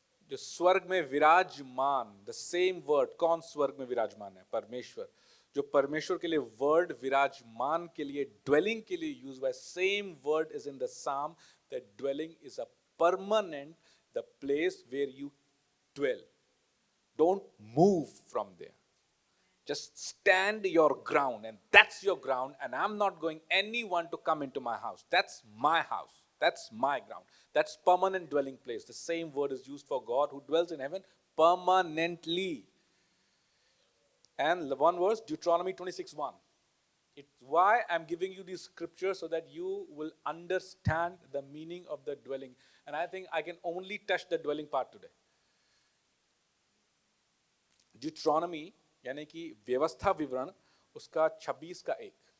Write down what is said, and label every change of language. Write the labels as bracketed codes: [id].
[hi] जो स्वर्ग में विराजमान, [en] the same word, [hi] कौन स्वर्ग में विराजमान है? परमेश्वर। जो परमेश्वर के लिए वर्ड विराजमान के लिए, ड्वेलिंग के लिए यूज हुआ है, [en] Same word is in the psalm, that dwelling is a permanent, the place where you dwell. Don't move from there. Just stand your ground, and that's your ground, and I'm not going anyone to come into my house. That's my house. That's my ground. That's permanent dwelling place. The same word is used for God who dwells in heaven permanently. And one verse, Deuteronomy 26:1. It's why I'm giving you these scriptures, so that you will understand the meaning of the dwelling. And I think I can only touch the dwelling part today. [hi] Deuteronomy यानी कि व्यवस्था विवरण, उसका 26:1।